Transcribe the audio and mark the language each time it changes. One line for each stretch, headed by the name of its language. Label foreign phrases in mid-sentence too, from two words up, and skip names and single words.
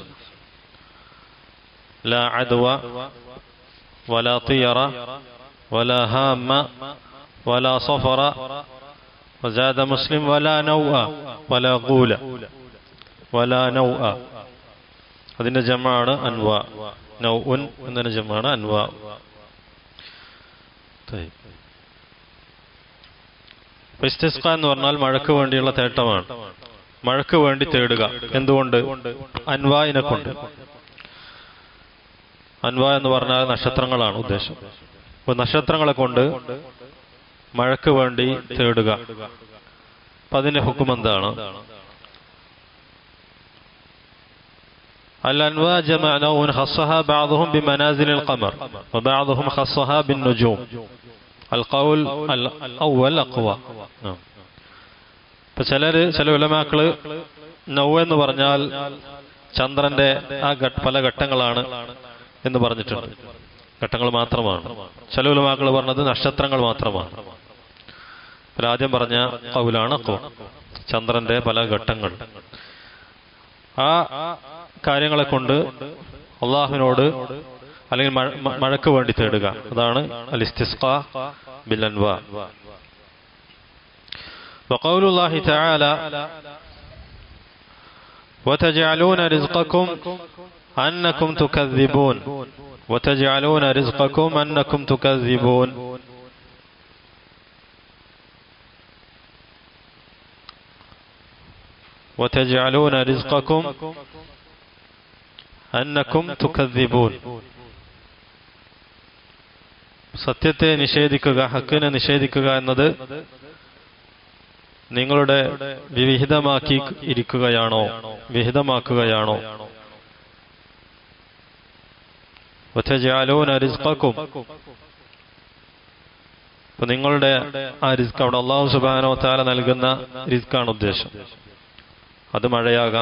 Arabic: لا عدوى ولا طيرة ولا هام ولا صفر وزاد مسلم ولا نوء ولا غول ولا نوء
Malayalam: അതിന്റെ ജമാണ് അൻവാ നൗഉൻ എന്നതിന്റെ ജമാണ് അൻവാ ഇസ്തിസ്ഖ എന്ന് പറഞ്ഞാൽ മഴയ്ക്ക് വേണ്ടിയുള്ള തേട്ടമാണ് മഴയ്ക്ക് വേണ്ടി തേടുക എന്തുകൊണ്ട് അൻവായിനെ കൊണ്ട് അൻവാ എന്ന് പറഞ്ഞാൽ നക്ഷത്രങ്ങളാണ് ഉദ്ദേശം അപ്പോൾ നക്ഷത്രങ്ങളെ കൊണ്ട് മഴയ്ക്ക് വേണ്ടി തേടുക അപ്പം അതിന്റെ ഹുക്കം എന്താണ് الأنواع
Arabic: جمع نوع خصها بعضهم بمنازل القمر وبعضهم خصها بالنجوم القول الأول أقوى
Malayalam: ഇപ്പം ചില ഉലമാക്കള് നൗ എന്ന് പറഞ്ഞാൽ ചന്ദ്രന്റെ ആ പല ഘട്ടങ്ങളാണ് എന്ന് പറഞ്ഞിട്ടുണ്ട് ഘട്ടങ്ങൾ മാത്രമാണ് ചില ഉലമാക്കൾ പറഞ്ഞത് നക്ഷത്രങ്ങൾ മാത്രമാണ് ആദ്യം പറഞ്ഞ ഖൗലാണ് അഖ്വ ചന്ദ്രന്റെ പല ഘട്ടങ്ങൾ ആ കാര്യങ്ങളെ കൊണ്ട് അള്ളാഹുവിനോട് അല്ലെങ്കിൽ മഴയ്ക്ക് വേണ്ടി തേടുക അതാണ്
Arabic: الاستسقاء بالأنواء وقول الله تعالى وتجعلون رزقكم أنكم تكذبون وتجعلون رزقكم أنكم تكذبون وتجعلون رزقكم أنكم تكذبون
Malayalam: സത്യത്തെ നിഷേധിക്കുക ഹക്കിനെ നിഷേധിക്കുക എന്നത് നിങ്ങളുടെ വിഹിതമാക്കി ഇരിക്കുകയാണോ വിഹിതമാക്കുകയാണോ
Arabic: وتجعلون رزقكم
Malayalam: അപ്പോൾ നിങ്ങളുടെ ആ റിസ്ക് അവിടെ
Arabic: الله سبحانه وتعالى
Malayalam: നൽകുന്ന റിസ്ക്കാണ് ഉദ്ദേശം അത് മഴയാകാം